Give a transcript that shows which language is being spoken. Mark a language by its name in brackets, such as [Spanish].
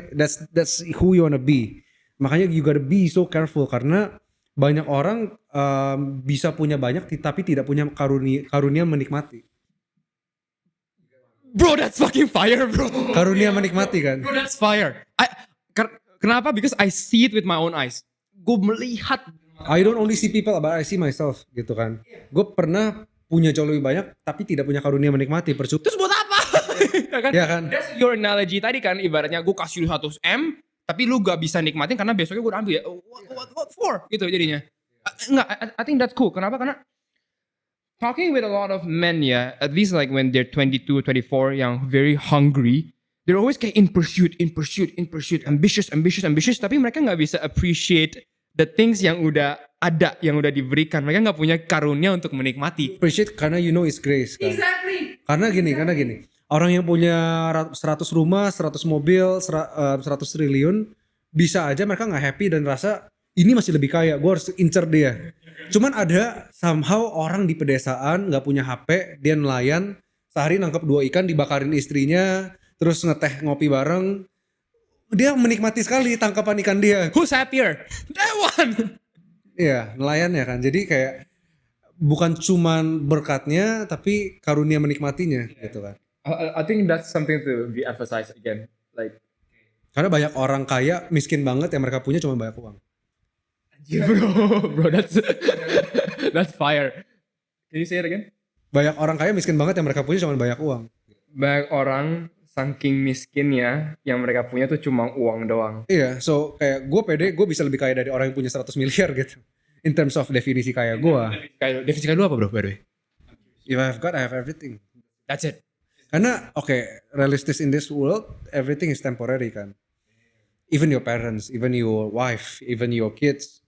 [English] That's who you wanna be. [Indonesian] Makanya [English] you gotta be so careful [Indonesian] karena banyak orang bisa punya banyak tapi tidak punya karunia menikmati. [English] Bro, that's fucking fire, bro. [Indonesian] Karunia menikmati kan. [English] Bro, that's fire. [Indonesian] Kenapa? [English] Because I see it with my own eyes. [Indonesian] Gue melihat. [English] I don't only see people but I see myself [Indonesian] gitu kan. Gue pernah punya jauh lebih banyak tapi tidak punya karunia menikmati. Terus buat apa? Ya kan? Ya kan? [English] That's your analogy [Indonesian] tadi kan. Ibaratnya gue kasih lu 100M tapi lu gak bisa nikmatin karena besoknya gue udah ambil ya. [English] What for? [Indonesian] Gitu jadinya. Enggak, [English] I think that's cool. [Indonesian] Kenapa? Karena [English] talking with a lot of men ya, at least like when they're 22, 24 [Indonesian] yang [English] very hungry, they're always [Indonesian] kayak [English] in pursuit, ambitious, [Indonesian] tapi mereka gak bisa [English] appreciate the things [Indonesian] yang udah ada, yang udah diberikan. Mereka gak punya karunia untuk menikmati. [English] Appreciate [Indonesian] karena [English] you know it's grace [Indonesian] kan. [English] Exactly. [Indonesian] Karena gini. Orang yang punya 100 rumah, 100 mobil, 100 triliun, bisa aja mereka nggak [English] happy [Indonesian] dan rasa ini masih lebih kaya, gue harus incer dia. Cuman ada somehow orang di pedesaan nggak punya HP, dia nelayan, sehari nangkep 2 ikan dibakarin istrinya, terus ngeteh ngopi bareng. Dia menikmati sekali tangkapan ikan dia. [English] Who's happier? That one. [Indonesian] Iya, nelayan ya kan. Jadi kayak bukan cuman berkatnya tapi karunia menikmatinya gitu kan. [English] I think that's something to be emphasized again. Like, [Indonesian] Karena banyak orang kaya miskin banget yang mereka punya cuma banyak uang. [English] bro, that's fire. Can you say it again? [Indonesian] Banyak orang kaya miskin banget yang mereka punya cuma banyak uang. Banyak orang saking miskinnya yang mereka punya tuh cuma uang doang. Iya, [English] so [Indonesian] kayak gue pede gue bisa lebih kaya dari orang yang punya 100 miliar gitu. [English] In terms of [Indonesian] definisi kaya gue. Kayak definisi kaya lu apa bro, by the way? [English] If I have God, I have everything. That's it. [Indonesian] Karena realistis [English] in this world, everything is temporary [Indonesian] kan. [English] Even your parents, even your wife, even your kids.